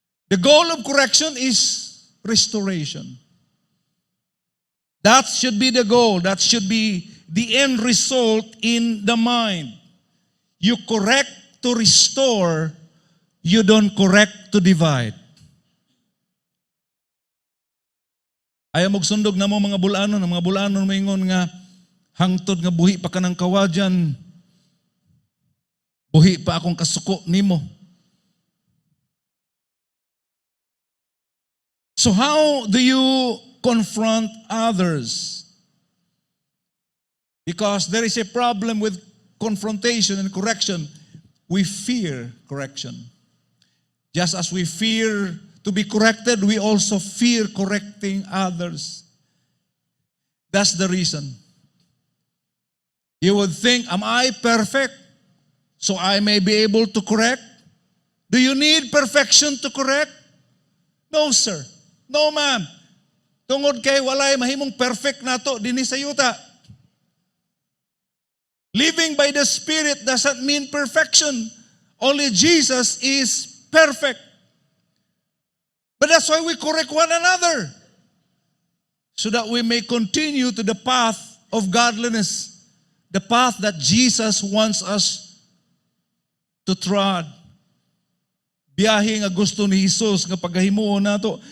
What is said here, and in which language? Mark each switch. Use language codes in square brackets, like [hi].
[en] The goal of correction is restoration. That should be the goal. That should be the end result in the mind. You correct to restore, you don't correct to divide. [ceb] Ayaw magsundog na mo mga bulanon maingon nga hangtod nga buhi pa ka ng kawadyan, buhi pa akong kasuko nimo. [en] So how do you confront others? Because there is a problem with confrontation and correction. We fear correction. Just as we fear to be corrected, we also fear correcting others. That's the reason. You would think, am I perfect? So I may be able to correct? Do you need perfection to correct? No, sir. No, ma'am. [ceb] Tungod kay walay mahimong perfect nato dinhi sa yuta. [en] Living by the Spirit doesn't mean perfection. Only Jesus is perfect. But that's why we correct one another. So that we may continue to the path of godliness. The path that Jesus wants us to trod. [ceb] Biyahe nga gusto ni Jesus nga pagkahimuon nato.